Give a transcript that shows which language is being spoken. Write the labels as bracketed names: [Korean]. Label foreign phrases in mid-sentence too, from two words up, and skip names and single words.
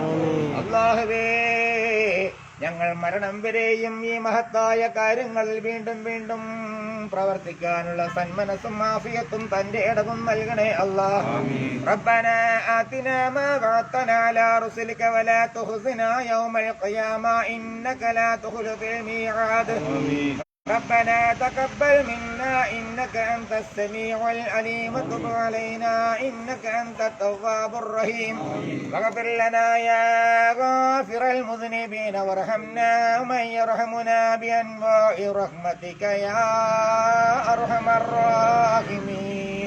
[Malayalam] അല്ലാഹുവേ, ഞങ്ങൾ മരണം വരെയും ഈ മഹത്തായ കാര്യങ്ങളിൽ വീണ്ടും വീണ്ടും പ്രവർത്തിക്കാനുള്ള സന്മനസ്സും ആഫിയത്തും തന്റെ ഇടവും നൽകണേ അല്ലാഹ്. [Arabic] ربنا آتنا ما وعدتنا على رسلك ولا تخزنا يوم القيامة إنك لا تخلف الميعاد. ربنا تقبل منا إنك أنت السميع العليم وتب علينا إنك أنت التواب الرحيم واغفر لنا يا غافر المذنبين وارحمنا ومن يرحمنا بأنواع رحمتك يا أرحم الراحمين.